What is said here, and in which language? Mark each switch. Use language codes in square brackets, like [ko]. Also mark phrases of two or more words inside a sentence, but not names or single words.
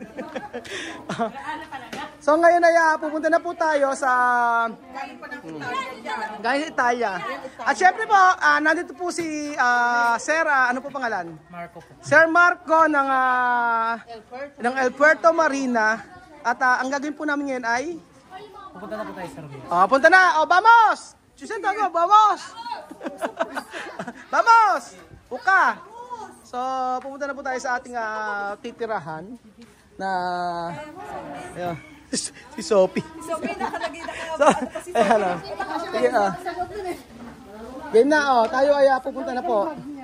[tl] So ngayon ay pupunta na po tayo sa galing Italia. At syempre po, nandito po si Sir, ano po pangalan? Marco po. Sir Marco ng El Puerto Marina. At ang gagawin po namin ngayon ay Pupunta na po tayo sa Rubio. punta na. [es] Vamos! Chusenta go, vamos! Vamos! Uka! [tl] So, pupunta na po tayo sa ating titirahan na si Sophie. Si Sophie nakalagay na kayo. So, sige, game na, tayo ay pupunta na po.